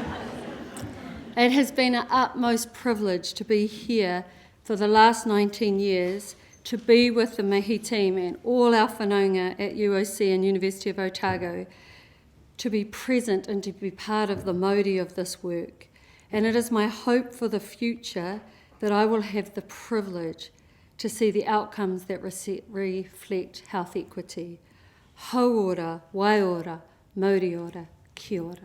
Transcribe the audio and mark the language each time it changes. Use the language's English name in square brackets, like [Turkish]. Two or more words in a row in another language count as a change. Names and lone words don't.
[English] It has been an utmost privilege to be here for the last 19 years, to be with the Mihi team and all our whanaunga at UOC and University of Otago, to be present and to be part of the Maori of this work. And it is my hope for the future that I will have the privilege to see the outcomes that reflect health equity. [Māori] Hau ora, wai ora, Mauri ora, kia ora.